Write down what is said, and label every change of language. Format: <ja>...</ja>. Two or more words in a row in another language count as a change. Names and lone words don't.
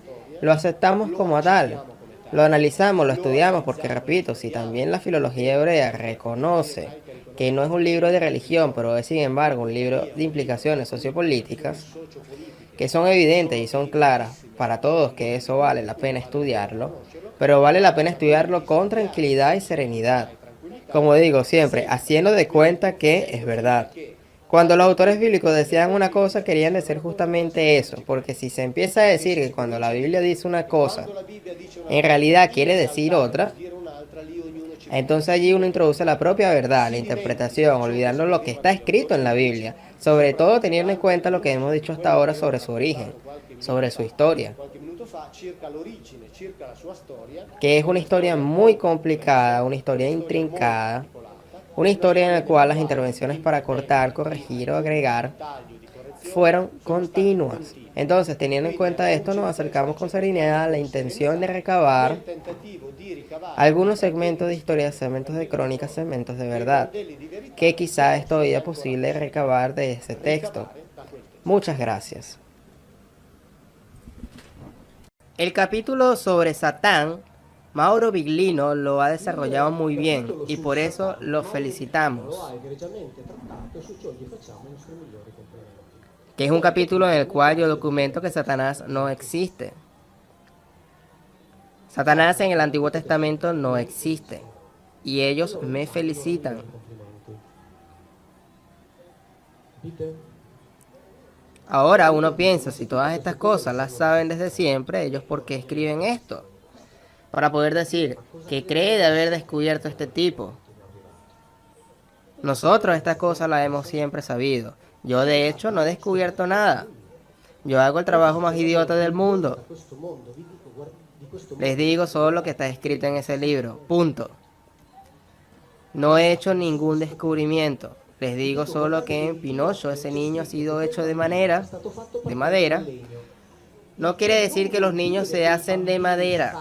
<es>Lo aceptamos como tal, lo analizamos, lo estudiamos, porque repito, si también la filología hebrea reconoce que no es un libro de religión, pero es sin embargo un libro de implicaciones sociopolíticas, que son evidentes y son claras para todos, que eso vale la pena estudiarlo, pero vale la pena estudiarlo con tranquilidad y serenidad. Como digo siempre, haciendo de cuenta que es verdad. Cuando los autores bíblicos decían una cosa, querían decir justamente eso, porque si se empieza a decir que cuando la Biblia dice una cosa,</es> <it>la Bibbia dice una</it> <es>en realidad quiere decir otra,</es> <it>dire un'altra, lì ognuno ci</it> <es>entonces allí uno introduce la propia verdad, la interpretación, olvidando lo que está escrito en la Biblia, sobre todo teniendo en cuenta lo que hemos dicho hasta ahora sobre su origen, sobre su historia,</es> <it>qualche minuto fa, circa l'origine, circa la sua storia,</it> <es>que es una historia muy complicada, una historia intrincada, una historia en la cual las intervenciones para cortar, corregir o agregar fueron continuas. Entonces, teniendo en cuenta esto, nos acercamos con serenidad a la intención de recabar</es> <it>tentativo di ricavare</it> <es>algunos segmentos de historia, segmentos de crónicas, segmentos de verdad,</es> <it>modelli di verità</it> <es>que quizá es todavía posible recabar de ese texto.</es> <it>da quel testo.</it> <es>Muchas gracias. El capítulo sobre Satán, Mauro Biglino lo ha desarrollado muy bien y por eso lo felicitamos.</es> <it>Lo ha egregiamente trattato e su ciò gli facciamo i nostri migliori complimenti.</it> <es>Que es un capítulo en el cual yo documento que Satanás no existe. Satanás en el Antiguo Testamento no existe y ellos me felicitan. Dite? Ahora uno piensa, si todas estas cosas las saben desde siempre, ellos ¿por qué escriben esto? Para poder decir que cree de haber descubierto este tipo. Nosotros estas cosas las hemos siempre sabido. Yo de hecho no he descubierto nada. Yo hago el trabajo más idiota del mundo.</es> <it>Questo mondo, vi dico, di questo</it> <es>Les digo solo lo que está escrito en ese libro. Punto. No he hecho ningún descubrimiento. Les digo solo que en Pinocho ese niño ha sido hecho de madera. No quiere decir que los niños se hacen de madera.</es>